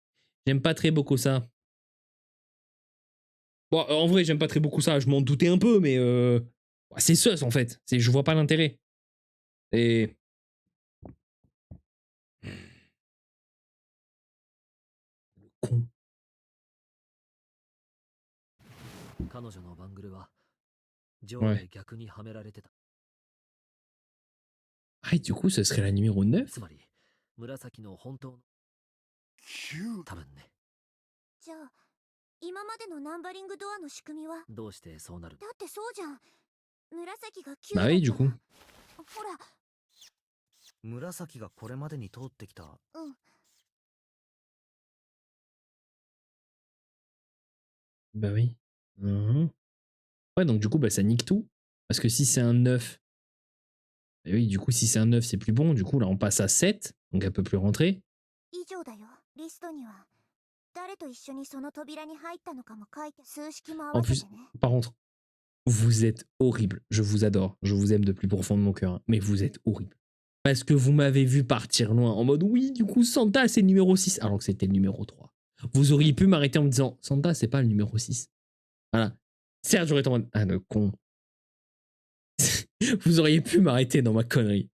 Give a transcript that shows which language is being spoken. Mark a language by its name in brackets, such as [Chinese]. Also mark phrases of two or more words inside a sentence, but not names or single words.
[French] J'aime pas très beaucoup ça. Bon, en vrai, j'aime pas très beaucoup ça. Je m'en doutais un peu, mais c'est sus en fait. Je vois pas l'intérêt. Et... Con. [Japanese] 彼女のバングルは上下逆にはめられてた。 [French] Ah, du coup, ce serait la numéro 9? [Japanese] つまり紫の本当の 9。多分ね。じゃあ今までのナンバリングドアの仕組みは？どうしてそうなる？だってそうじゃん。紫が9 [French] Bah [Japanese] だ [French] oui, [Japanese] った [French] du [Japanese] ら。 [French] coup. [Japanese] ほら。紫がこれまでに通ってきた。うん。 [French] Bah oui. Mhm. Ouais, donc du coup, bah, ça nique tout. Parce que si c'est un 9, bah oui, du coup, si c'est un 9, c'est plus bon. Du coup, là, on passe à 7, donc elle peut plus rentrer. [Japanese] 以上だよ。リストには誰と一緒にその扉に入ったのかも書いて、数式も合 [French] En [Japanese] わせて [French] plus, [Japanese] ね。 [French] par contre, vous êtes horrible. Je vous adore. Je vous aime de plus profond de mon cœur. Hein. Mais vous êtes horrible. Parce que vous m'avez vu partir loin en mode oui, du coup, Santa, c'est le numéro 6, alors que c'était le numéro 3. Vous auriez pu m'arrêter en me disant Santa, c'est pas le numéro 6. Voilà. Certes, j'aurais été en mode ah, le con. Vous auriez pu m'arrêter dans ma connerie.